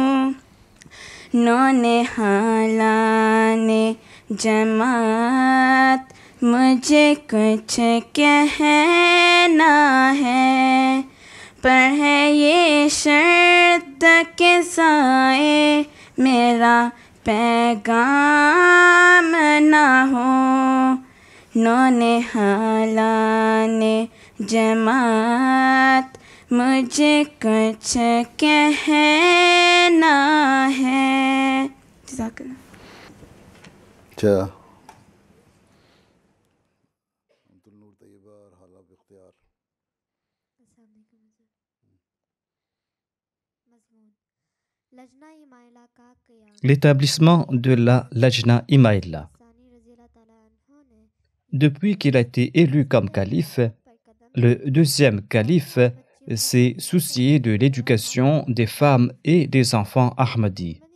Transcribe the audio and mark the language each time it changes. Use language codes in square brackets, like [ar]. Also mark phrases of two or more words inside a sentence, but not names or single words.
[ur] نونہالا نے جماعت مجھے کچھ کہنا ہے، پر ہے یہ شرط کہ سائے میرا پیغام نہ ہو. نونہالا نے جماعت مجھے کچھ کہنا ہے. अच्छा [fr] L'établissement de la Lajna Imaïla. Depuis qu'il a été élu comme calife, le deuxième calife s'est soucié de l'éducation des femmes et des enfants Ahmadis.